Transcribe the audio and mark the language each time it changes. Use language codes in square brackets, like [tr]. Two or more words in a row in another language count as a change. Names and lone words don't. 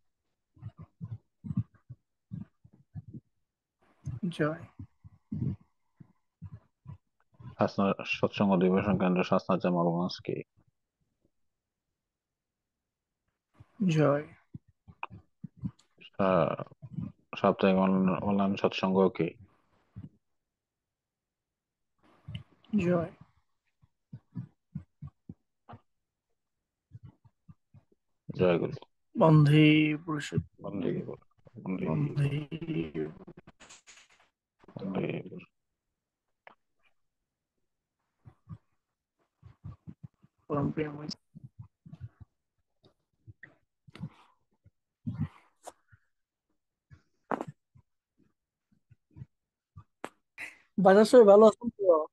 [bn] জয়। [hi] सत्संग अधिवेशन केंद्र शासना जमालगंज की। [bn] জয়। [hi] साप्ताहिक ऑनलाइन सत्संगों की। [bn] জয়। [hi] जय गुरु। [sa] বন্ধে পুরুষোত্তম। वंदे गुरु। वंदे বন্ধে वंदे गुरु। [bn] পরম প্রিয়। বাসার সবাই ভালো আছেন তো?